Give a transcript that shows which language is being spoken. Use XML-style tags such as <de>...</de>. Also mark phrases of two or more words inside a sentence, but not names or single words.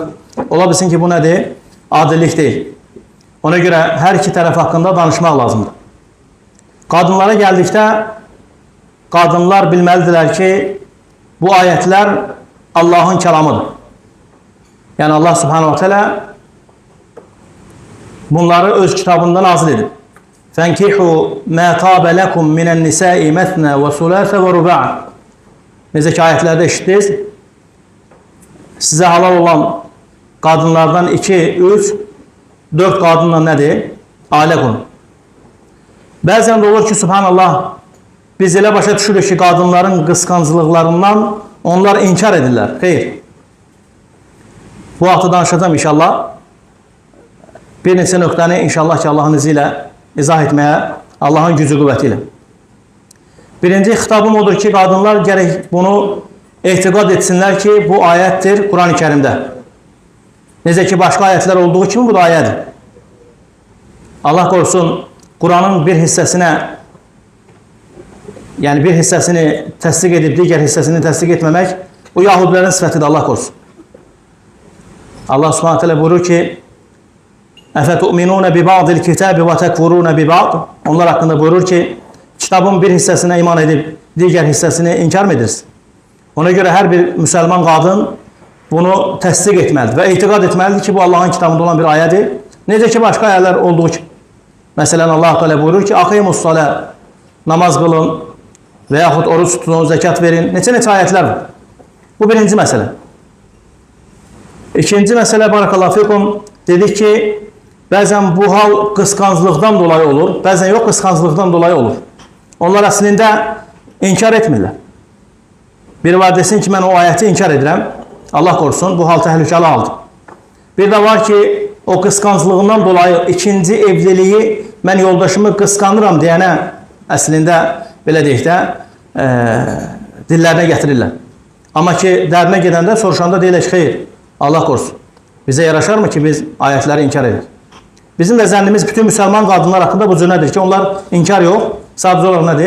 <az>Ola bilsin ki bu nedir?</az> <tr>Adillik değil.</tr> <az>Ona göre</az> <tr>her iki taraf hakkında</tr> <az>danışmaq lazımdır. Kadınlara geldikdə, kadınlar bilməlidirlər ki,</az> <tr>bu ayetler Allah'ın kelamıdır.</tr> <az>Yani Allah</az> <ar>subhanahu teala</ar> <az>bunları öz kitabında nazil edib.</az> <ar>فَانْكِحُوا مَا طَابَ لَكُمْ مِنَ النِّسَاءِ مَثْنَى وَثُلَاثَ وَرُبَعَ.</ar> <az>Necə ki ayetlerde eşitdiniz,</az> <tr>size halal olan kadınlardan</tr> <az>2, 3, 4 kadınla nedir?</az> <tr>Aile kurun. Bazen de olur ki subhanallah,</tr> <az>biz elə başa düşürük ki</az> <tr>kadınların kıskançlıklarından</tr> <az>onlar inkar edirlər. Xeyr. Bu vaxtı danışacağım inşallah. Bir neçə nöqtəni</az> <tr>inşallah ki Allah'ın iziyle izah etmeye, Allah'ın gücü kuvvetiyle.</tr> <az>Birinci xitabım odur ki kadınlar</az> <tr>gerek bunu etiqad etsinler</tr> <az>ki bu ayettir Kur'an-ı Kerim'de. Necə ki başka ayetler olduğu kimi bu da ayetdir.</az> <tr>Allah korusun Kur'an'ın bir hissesine yani bir hissesini</tr> <az>təsdiq edip</az> <tr>diğer hissesini</tr> <az>təsdiq etmemek</az> <tr>o Yahudilerin sıfətidir, Allah korusun.</tr> <az>Allah subhanahu teala buyurur ki</az> <ar>اَفَتُؤْمِنُونَ بِبَعْضِ الْكِتَابِ وَتَكْفُرُونَ بِبَعْضِ.</ar> <az>Onlar hakkında buyurur ki kitabın bir hissesine iman edip diğer hissesini inkar mı edirsin? Ona göre her bir Müslüman kadın bunu təsdiq etməlidir ve etiqad etməlidir ki bu Allah'ın kitabında olan bir ayədir. Necə ki başka ayələr olduğu ki. Mesela Allah Teala buyurur ki aqimus-salə,</az> <tr>namaz kılın veyahut oruç tutun, zekat verin.</tr> <az>Neçə ayetler var. Bu birinci mesele. İkinci mesele</az> <ar>barakallahu fikum,</ar> <tr>dedik ki bazen bu hal kıskançlıktan dolayı olur. Bazen yok, kıskançlıktan dolayı olur. Onlar aslında inkar etmirlər. Biri var desin ki ben o ayeti inkar edirəm. Allah korusun,</tr> <az>bu hal təhlükəli haldır. Bir de var ki o kıskançlığından dolayı ikinci evliliği ben yoldaşımı kıskanıram deyənə əslində belə deyək də dillərinə gətirirlər. Amma ki dərinə gedəndə soruşanda deyirlər ki xeyr,</az> <tr>Allah korusun.</tr> <az>Bizə yaraşarmı ki, biz ayətləri inkar edirik? Bizim də zənnimiz bütün müsəlman qadınlar haqqında bu cür nədir ki, onlar inkar yox, sadəcə olaraq nədir?</az>